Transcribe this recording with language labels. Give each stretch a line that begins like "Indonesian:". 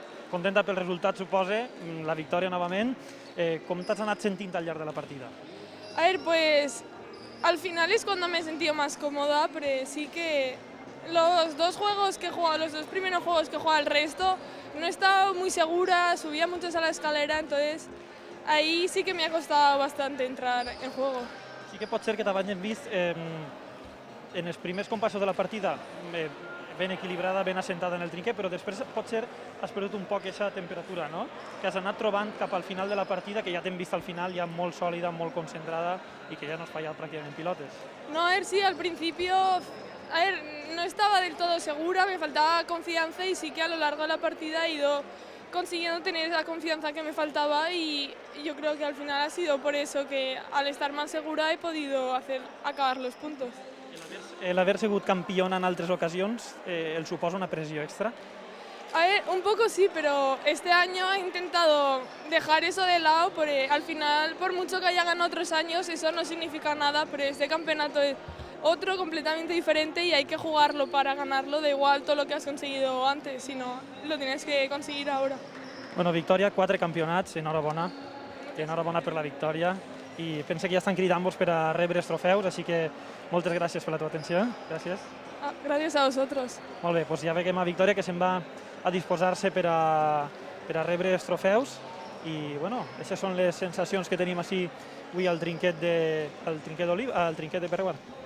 Catalan: Contenta pel resultat, supose, la victòria novament. Com t'has anat sentint al llarg de la partida?
Spanish: A ver, pues al final es cuando me he sentido más cómoda, pero sí que Los dos juegos que he jugado, los dos primeros juegos que he jugado, el resto, no he estado muy segura, subía mucho a la escalera, entonces ahí sí que me ha costado bastante entrar en juego.
Catalan: Sí que pot ser que t'abans hem vist en els primers compassos de la partida ben equilibrada, ben assentada en el trinquet, però després potser has perdut un poc aquesta temperatura, no? Que has anat trobant cap al final de la partida, que ja t'hem vist al final ja molt sòlida, molt concentrada i que ja no has fallat pràcticament pilotes.
Spanish: No, a ver, sí, al principio, no estaba del todo segura, me faltaba confianza y sí que a lo largo de la partida he ido consiguiendo tener esa confianza que me faltaba y yo creo que al final ha sido por eso que al estar más segura he podido acabar los puntos.
Catalan: El haver sigut campiona en altres ocasions el suposa una pressió extra?
Spanish: A ver, un poco sí, pero este año he intentado dejar eso de lado porque al final, por mucho que haya ganado otros años, eso no significa nada, pero este campeonato es otro completamente diferente y hay que jugarlo para ganarlo, da igual todo lo que has conseguido antes, sino lo tienes que conseguir ahora.
Catalan: Bueno, victòria, 4 campionats, enhorabona. Enhorabona per la victòria. I pensa que ja estan cridant-vos per a rebre els trofeus, així que moltes gràcies per la teva atenció. Gràcies. Gràcies a vosaltres. Molt bé, doncs ja veiem a Victòria que se'n va a disposar-se per a rebre els trofeus i, bueno, aquestes són les sensacions que tenim així avui al trinquet de Pere Guard.